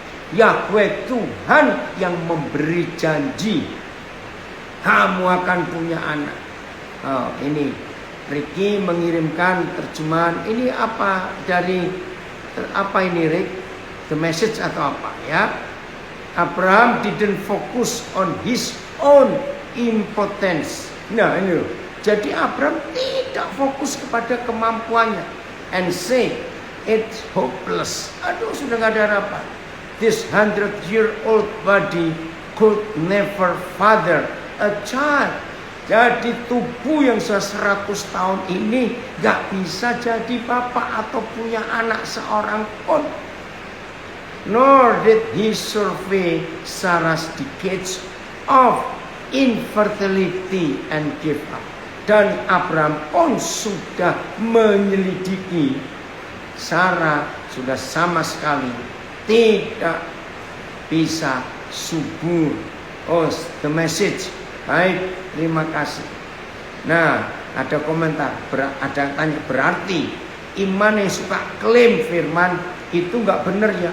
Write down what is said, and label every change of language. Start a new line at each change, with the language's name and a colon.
Indonesian: Yahweh Tuhan yang memberi janji, kamu akan punya anak. Oh, ini Ricky mengirimkan terjemahan. Ini apa dari apa ini, Rick? The Message atau apa ya?
English: Abraham didn't focus on his own impotence.
Indonesian: Nah ini loh. Jadi Abraham tidak fokus kepada kemampuannya
English: and say it's hopeless.
Indonesian: Aduh, sudah nggak ada harapan.
English: This 100-year-old body could never father a child.
Indonesian: Jadi tubuh yang sudah 100 tahun ini gak bisa jadi bapak atau punya anak seorang pun.
English: nor did he survey Sarah's decades of infertility and give up.
Indonesian: Dan Abraham pun sudah menyelidiki Sarah sudah sama sekali tidak bisa subur. Oh, the message. Baik, terima kasih. Nah, ada komentar, ada tanya, berarti iman yang suka klaim firman itu nggak benar ya?